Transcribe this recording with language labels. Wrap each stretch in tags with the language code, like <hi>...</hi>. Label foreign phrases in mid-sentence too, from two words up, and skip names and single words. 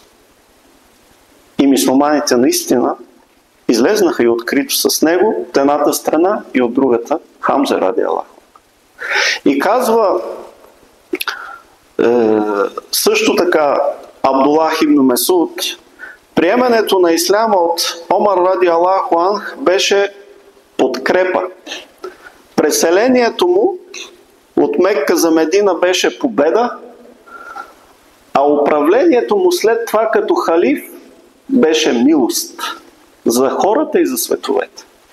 <bg>И мюсюлманите наистина излезнаха и открито с него от едната страна и от другата, Хамза радиаллаху. И казва също така Абдуллах ибн Месуд: приемането на исляма от Омар</bg> <ar>رضي الله عنه</ar> <bg>беше подкрепа. Преселението му от Мекка за Медина беше победа, а управлението му след това като халиф беше милост за хората и за световете.</bg>